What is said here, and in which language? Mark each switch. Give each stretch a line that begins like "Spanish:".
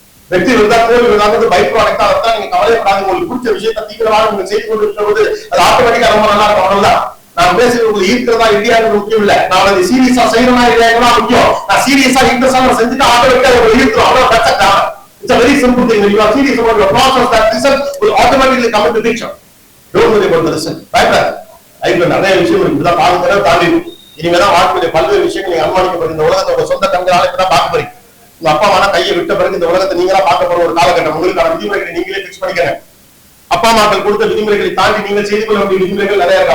Tamil: வெற்றி இருந்தா தோல்வி இருந்தாலும் பைக் ப்ராடக்ட் அதான் நீங்க கவலைப்படாது. உங்களுக்கு பிடிச்ச விஷயத்தை தீவிரமாக நீங்க செய்து கொண்டு இருக்கிறது அது ஆட்டோமேட்டிக்கா ரொம்ப நல்லா இருக்கும். அவ்வளவுதான். நான் பேசுறது உங்களுக்கு ஈர்க்கிறதா இல்லையான்னு முக்கியம் இல்ல, நான் அது சீரியஸா செய்யணுமா இல்லையா முக்கியம். நான் சீரியஸா இன்ட்ரெஸ்டா செஞ்சுட்டு ஆட்டோமேட்டிக்கா ஈர்க்கிறோம். அவ்வளவு கரெக்டா.
English: It's a very simple thing. When you are serious about your process, that result will automatically come into picture. Don't worry about the result. Right?
Tamil: ஐயோ நிறைய விஷயம் இப்படிதான் பாதுகாப்பு தாண்டி இனிமேதான் வாழ்க்கையில பல்வேறு விஷயங்கள் நீங்க அனுமானிக்கப்படும். இந்த உலகத்தோட சொந்த கண்களால இப்பதான் பார்க்க போறீங்க. உங்க அப்பா அம்மா கையை விட்ட பிறகு இந்த உலகத்தை நீங்களா பார்க்க போற ஒரு காலகட்டம். உங்களுக்கான விதிமுறைகளை நீங்களே பிக்ஸ் பண்ணிக்கிறேன். அப்பா அம்மாக்கள் கொடுத்த விதிமுறைகளை தாண்டி நீங்கள் செய்து கொள்ள வேண்டிய விதிமுறைகள் நிறைய இருக்கு.